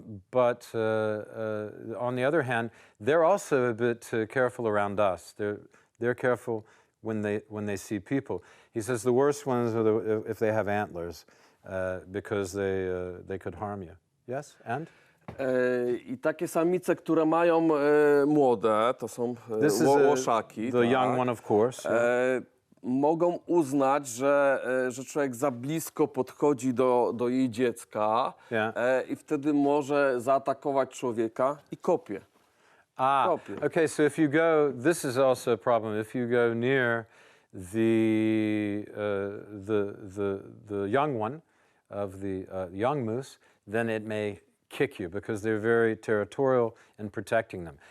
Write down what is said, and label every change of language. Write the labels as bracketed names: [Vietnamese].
[English] But on the other hand, they're also a bit careful around us. They're careful when they see people. He says the worst ones are if they have antlers, because they could harm you. Yes, and? [Polish] I takie samice, które mają młode, to są łoszaki. [English] The young one, of course. [Polish] Mogą uznać, że człowiek za blisko podchodzi do jej dziecka i wtedy może zaatakować człowieka i kopie. [English] Okay, so if you go, this is also a problem. If you go near the young one of the young moose, then it may kick you because they're very territorial in protecting them.